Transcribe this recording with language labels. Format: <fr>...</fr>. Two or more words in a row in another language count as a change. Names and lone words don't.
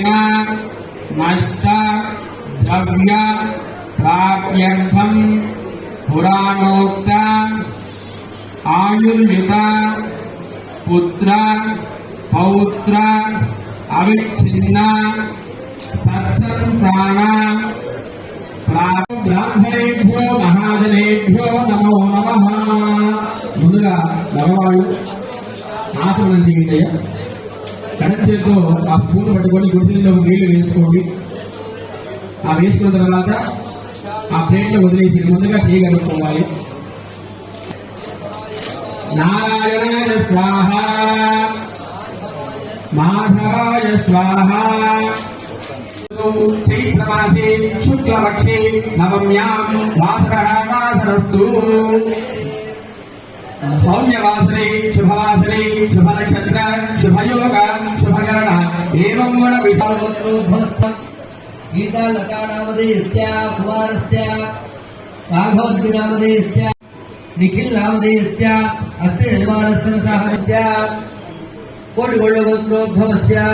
<sa>नष्ट द्रव्य प्राप्यर्थं पुराणोक्त आयुर्युत पुत्र पौत्र अविच्छिन्न सत्संसार ब्राह्मणेभ्यो महाजनेभ्यो नमो नमः</sa> <te>ముందుగా మగవాళ్ళు ఆచరణ చేయండి. ఎడం చేతితో ఆ స్పూన్ పట్టుకొని గుడిలో నీళ్లు వేసుకోండి. ఆ వేసుకున్న తర్వాత ఆ ప్లేట్ లో వదిలేసి ముందుగా చేయగలుగుకోవాలి.</te> <sa>నారాయణాయ స్వాహ మాధవాయ స్వాహ. చైత్రమాసే శుక్లపక్షే నవమ్యాం వాసరస్తు. सौम्यवासरे शुभवासरे शुभनक्षत्र शुभयोग शुभकरण एवं गुण विषयोद्भवस्य गीतालकानामधेयस्य कुमारस्य राघवद्विनामधेयस्य निखिलनामधेयस्य अस्य यजमानस्य सहस्य कोटिगोल्डगोत्रोद्भवस्य</sa>